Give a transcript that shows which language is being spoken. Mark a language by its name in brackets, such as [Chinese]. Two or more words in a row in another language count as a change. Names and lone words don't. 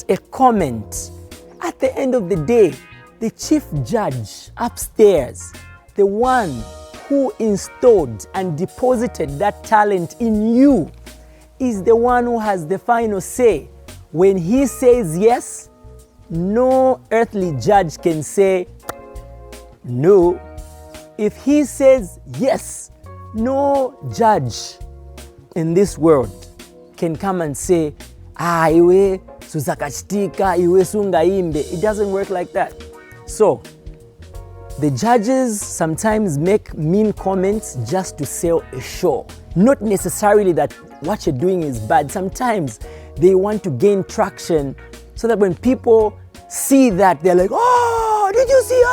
[English] At the end of the day, The chief judge upstairs, the one who installed and deposited that talent in you, is the one who has the final say. When he says yes, no earthly judge can say no. If he says yes, no judge in this world can come and say, [Nyanja] iwe susakachitika, iwe sungaimbe. [English] It doesn't work like that. So, the judges sometimes make mean comments just to sell a show. Not necessarily that what you're doing is bad. Sometimes they want to gain traction so that when people see that, they're like, oh, did you see?